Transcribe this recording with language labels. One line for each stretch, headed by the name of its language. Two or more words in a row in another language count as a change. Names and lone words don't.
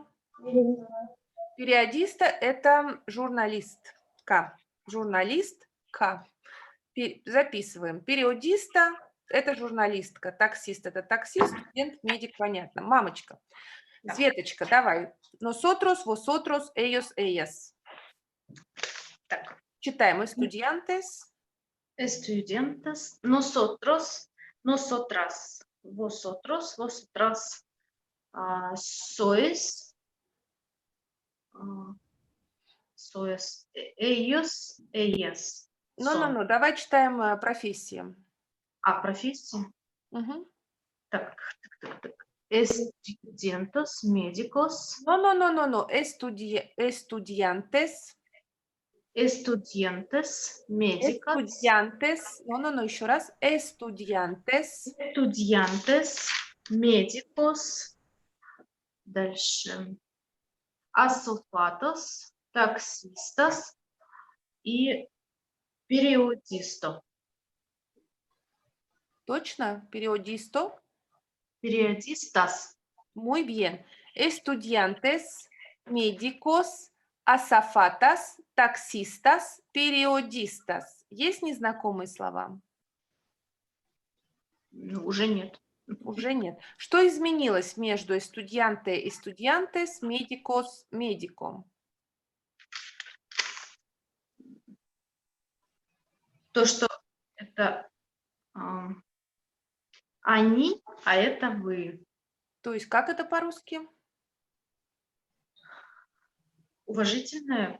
Russian: Я не знаю. Периодиста – это журналистка. Журналистка. Записываем. Периодиста – это журналистка. Таксист – это таксист. Студент, медик, понятно. Мамочка. Да. Светочка, давай.
Spanish: Nosotros, vosotros, ellos, ellas.
Russian: Так. Читаем.
Spanish: Estudiantes. Estudiantes, nosotros, nosotras, vosotros, vosotras, sois, sois, ellos, ellas. son.
Russian: Ну, давай читаем профессии. Профессия. Угу. Так.
Spanish: Estudiantes, médicos, No. Estudiantes. estudiantes, médicos, Estudiantes. No,
Russian: еще раз.
Spanish: Estudiantes. estudiantes, médicos,
Russian: дальше, azafatas, таксистас и периодистов. Точно? Периодисто? Периодистас.
Spanish: Muy bien. Estudiantes, médicos, azafatas, таксистас, periodistas.
Russian: Есть незнакомые слова? Ну, уже нет. Уже нет. Что изменилось между
Spanish: estudiante, estudiantes, médicos, médico?
Russian: То, что это они, а это вы. То есть как это по-русски? Уважительное.